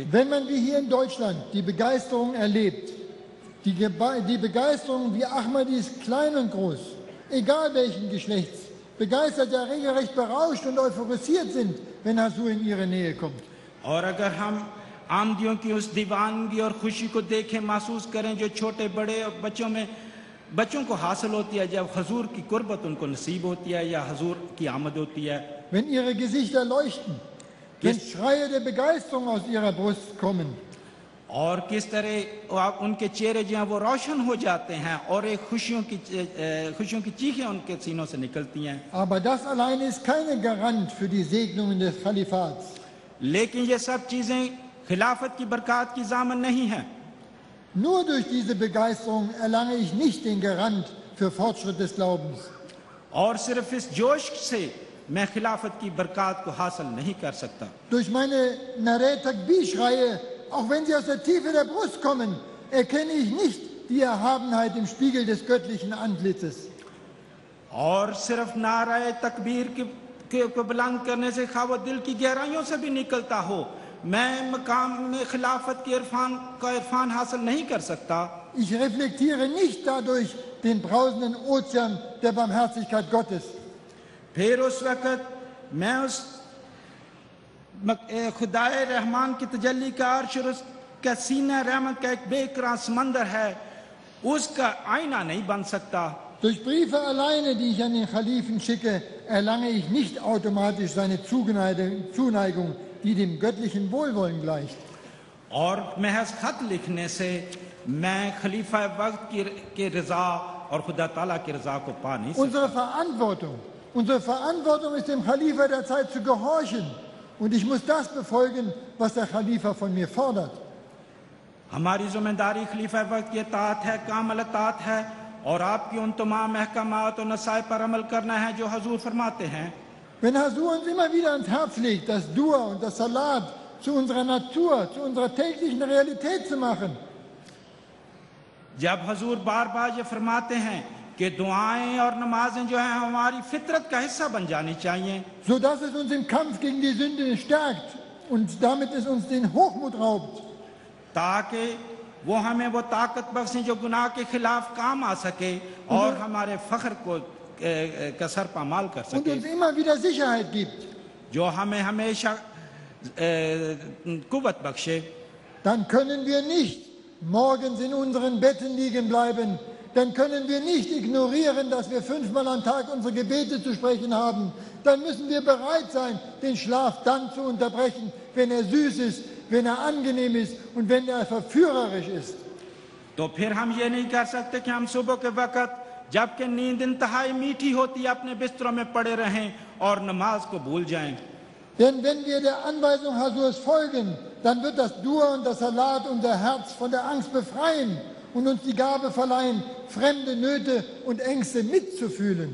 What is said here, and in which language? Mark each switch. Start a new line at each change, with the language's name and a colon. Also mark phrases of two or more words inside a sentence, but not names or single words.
German: Wenn man wie hier in Deutschland die Begeisterung erlebt, die Begeisterung wie Ahmadis klein und groß, egal welchen Geschlechts, begeistert, ja regelrecht berauscht und euphorisiert sind, wenn Hasur in ihre Nähe kommt.
Urdu: اور اگر ہم احمدیوں کی اس دیوانگی اور خوشی کو دیکھیں محسوس کریں جو چھوٹے بڑے اور بچوں کو حاصل ہوتی ہے جب حضور کی قربت ان کو نصیب ہوتی ہے یا حضور کی آمد ہوتی ہے.
German: Wenn ihre Gesichter leuchten, wenn Schreie der Begeisterung aus ihrer Brust kommen.
Urdu: اور کس طرح ان کے چہرے جو ہیں وہ روشن ہو جاتے ہیں اور ایک خوشیوں کی چیخیں ان کے سینوں سے نکلتی ہیں.
German: Aber das allein ist keine Garant für die Segnungen des Kalifats.
Urdu: لیکن یہ سب چیزیں خلافت کی برکت کی ضامن نہیں ہے.
German: Nur durch diese Begeisterung erlange ich nicht den Garant für Fortschritt des Glaubens.
Urdu: اور صرف اس جوش سے میں خلافت کی برکت کو حاصل نہیں کر سکتا.
German: Durch meine
Urdu: نعرہ تکبیر-
German: Schreie, auch wenn sie aus der Tiefe der Brust kommen, erkenne ich nicht die Erhabenheit im Spiegel des göttlichen Antlitzes.
Urdu: اور صرف نعرۂ تکبیر کو بلند کرنے سے خواہ وہ دل کی گہرائیوں سے بھی نکلتا ہو، میں مقام میں خلافت کے عرفان حاصل نہیں کر سکتا.
German: Ich reflektiere nicht dadurch den brausenden Ozean der Barmherzigkeit Gottes.
Urdu: پھر اس وقت میں اس خدائے رحمان کی تجلی کا عرش اور اس کا سینہ رحمت کا ایک بےقرار سمندر ہے، اس کا آئینہ نہیں بن سکتا.
German: Durch Briefe alleine, die ich an den Khalifen schicke, erlange ich nicht automatisch seine Zuneigung, die dem göttlichen Wohlwollen gleicht.
Urdu: اور محض خط لکھنے سے میں خلیفہ وقت کی رضا اور خدا تعالیٰ کی رضا کو پا نہیں سکتا.
German: Unsere Verantwortung ist dem Khalifa der Zeit zu gehorchen. Und ich muss das befolgen, was der Khalifa von mir fordert.
Urdu: ہماری ذمہ داری خلیفہ وقت کی اطاعت ہے، کامل اطاعت ہے اور آپ کی ان تمام احکامات اور نصائح پر عمل کرنا ہے جو حضور فرماتے ہیں.
German: Wenn Hasur uns immer wieder ans Herz legt, das Dua und das Salat zu unserer Natur, zu unserer täglichen Realität zu machen.
Urdu: جب حضور بار بار یہ فرماتے ہیں کہ دعائیں اور نمازیں جو ہیں ہماری فطرت کا حصہ بن جانی چاہئیں,
German: so dass es uns im Kampf gegen die Sünde stärkt und damit es uns den Hochmut raubt.
Urdu: تاکہ وہ ہمیں وہ طاقت بخشیں جو گناہ کے خلاف کام آ سکے اور ہمارے فخر کو کسر پامال کر
German: Und
Urdu: सके,
German: uns immer wieder Sicherheit gibt.
Urdu: جو ہمیں ہمیشہ قوت بخشے.
German: Dann können wir nicht morgens in unseren Betten liegen bleiben. Dann können wir nicht ignorieren, dass wir 5-mal am Tag unsere Gebete zu sprechen haben. Dann müssen wir bereit sein, den Schlaf dann zu unterbrechen, wenn er süß ist, wenn er angenehm ist und wenn er verführerisch ist.
Urdu: تو پھر ہم یہ نہیں کر سکتے کہ ہم صبح کے وقت جبکہ نیند انتہائی میٹھی ہوتی ہے اپنے بستروں میں پڑے رہیں اور نماز کو بھول جائیں.
German: Denn wenn wir der Anweisung Hasurs folgen, dann wird das Dua und das Salat unser Herz von der Angst befreien und uns die Gabe verleihen, fremde Nöte und Ängste mitzufühlen.